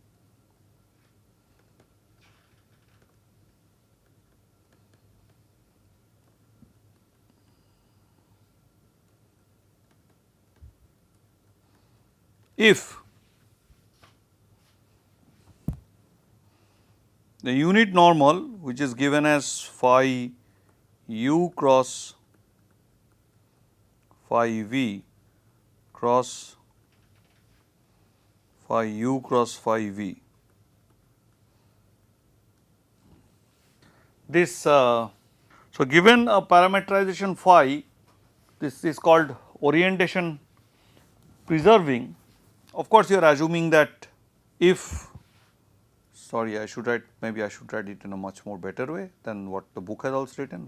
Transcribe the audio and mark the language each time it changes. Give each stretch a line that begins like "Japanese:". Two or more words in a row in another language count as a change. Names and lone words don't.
English: if the unit normal, which is given as phi u cross phi v cross phi u cross phi v. This so given a parametrization phi, this is called orientation preserving. Of course, you are assuming that if, sorry, I should write, maybe I should write it in a much more better way than what the book has also written.